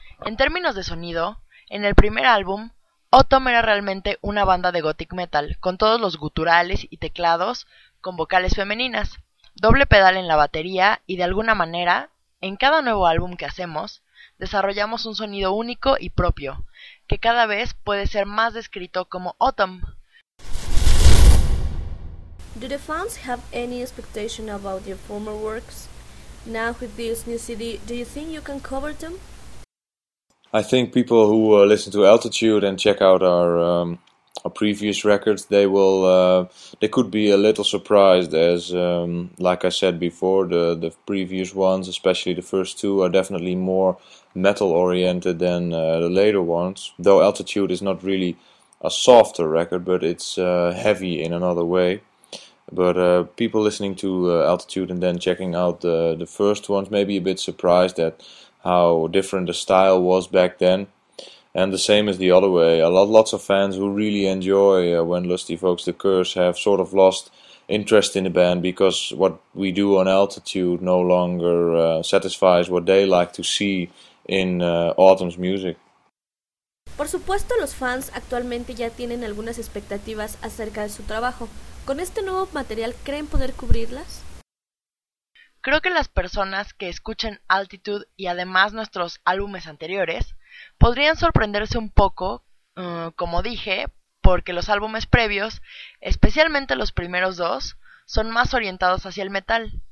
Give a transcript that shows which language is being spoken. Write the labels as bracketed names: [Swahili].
[Spanish] En términos de sonido, en el primer álbum, Autumn era realmente una banda de gothic metal, con todos los guturales y teclados, con vocales femeninas, doble pedal en la batería y de alguna manera, en cada nuevo álbum que hacemos, desarrollamos un sonido único y propio, que cada vez puede ser más descrito como Autumn. [English] Do the fans have any expectation about your former works? Now with this new CD, do you think you can cover them? I think people who listen to Altitude and check out our previous records, they could be a little surprised, as like I said before, the previous ones, especially the first two, are definitely more metal oriented than the later ones, though Altitude is not really a softer record, but it's heavy in another way. But people listening to Altitude and then checking out the first ones may be a bit surprised at how different the style was back then. And the same is the other way. Lots of fans who really enjoy When Lust Evokes the Curse have sort of lost interest in the band because what we do on Altitude no longer satisfies what they like to see in Autumn's music. [Spanish] Por supuesto, los fans actualmente ya tienen algunas expectativas acerca de su trabajo. ¿Con este nuevo material creen poder cubrirlas? Creo que las personas que escuchen Altitude y además nuestros álbumes anteriores podrían sorprenderse un poco, como dije, porque los álbumes previos, especialmente los primeros dos, son más orientados hacia el metal.